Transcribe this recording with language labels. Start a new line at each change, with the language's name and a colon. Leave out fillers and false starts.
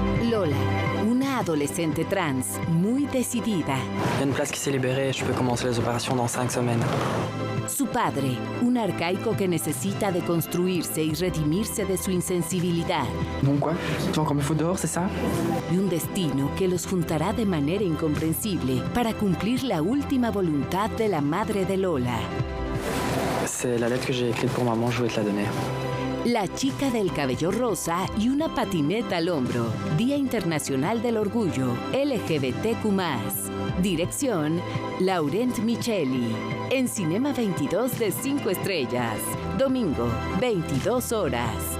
Spanish: Lola, una adolescente trans muy decidida.
French: Il y a une place qui s'est libérée, je peux commencer les opérations dans 5 semaines.
Spanish: Su padre, un arcaico que necesita deconstruirse y redimirse de su insensibilidad.
French: Bon quoi? Tu vas encore me foutre dehors, c'est ça?
Spanish: Y un destino que los juntará de manera incomprensible para cumplir la última voluntad de la madre de Lola.
French: C'est la lettre que j'ai écrite pour maman, je voulais te la donner.
Spanish: La chica del cabello rosa y una patineta al hombro. Día Internacional del Orgullo, LGBTQ+. Dirección, Laurent Micheli. En Cinema 22 de 5 estrellas. Domingo, 22 horas.